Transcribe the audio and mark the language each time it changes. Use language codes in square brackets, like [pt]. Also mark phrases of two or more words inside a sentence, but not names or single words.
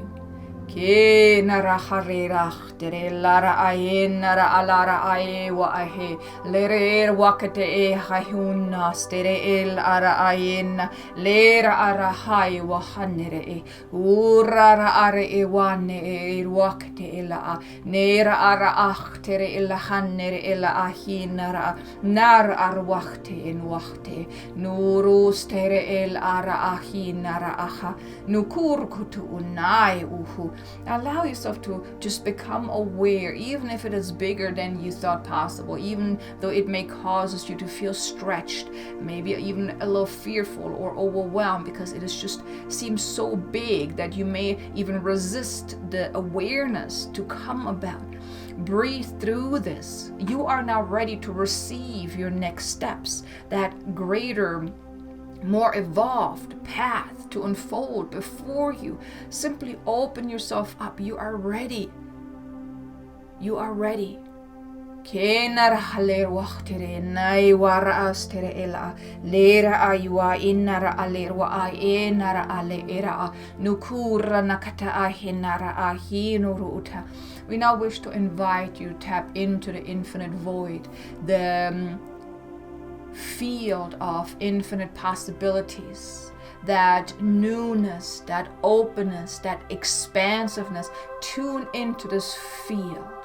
[en] Ke nara harirach tere lara aye nara alara aye wa ahe lere wakate e hahuna stere el ara ayen lera ara hai wa hanere e urara are e wane e wakate ela nera ara ach tere ela hanere ela ahinara nar ar wakte en wakte nuru stere el ara ahinara aha nukur kutu unai uhu. Allow yourself to just become aware, even if it is bigger than you thought possible, even though it may cause you to feel stretched, maybe even a little fearful or overwhelmed, because it is just seems so big that you may even resist the awareness to come about. Breathe through this. You are now ready to receive your next steps, that greater, more evolved path to unfold before you. Simply open yourself up. You are ready. You are ready. Kenar haler wachtere nai wara astere ela lera aywa inara aler wa enara ale era nukura nakata ahinara ahinuruta. We now wish to invite you to tap into the infinite void, the field of infinite possibilities, that newness, that openness, that expansiveness. Tune into this field.